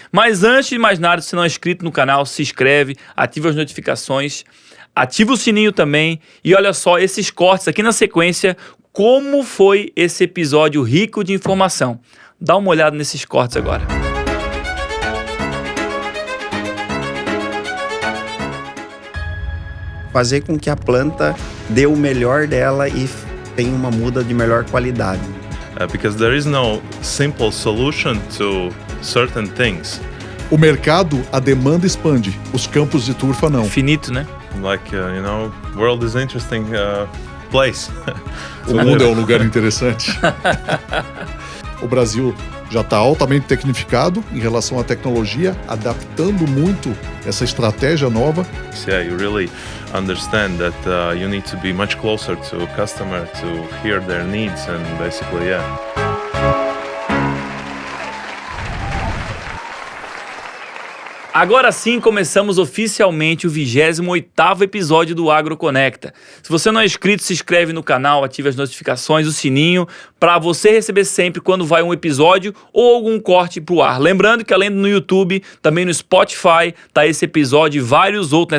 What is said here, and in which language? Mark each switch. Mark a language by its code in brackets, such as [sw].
[pt] Mas antes de mais nada, se não é inscrito no canal, se inscreve, ativa as notificações, ativa o sininho também e olha só esses cortes aqui na sequência, como foi esse episódio rico de informação. Dá uma olhada nesses cortes agora. Fazer com que a planta dê o melhor dela e tenha uma muda de melhor qualidade. [en] Because there is no simple solution to certain things. [pt] O mercado, a demanda expande. Os campos de turfa não. Finito, né? [en] Like, world is interesting place. [pt] O mundo é um lugar interessante. O Brasil já está altamente tecnificado em relação à tecnologia, adaptando muito essa estratégia nova. [en] Yeah, you really understand that you need to be much closer to a customer to hear their needs and basically, yeah. [pt] Agora sim, começamos oficialmente o 28º episódio do AgroConecta. Se você não é inscrito, se inscreve no canal, ative as notificações, o sininho, para você receber sempre quando vai um episódio ou algum corte pro ar. Lembrando que além no YouTube, também no Spotify, tá esse episódio e vários outros, né?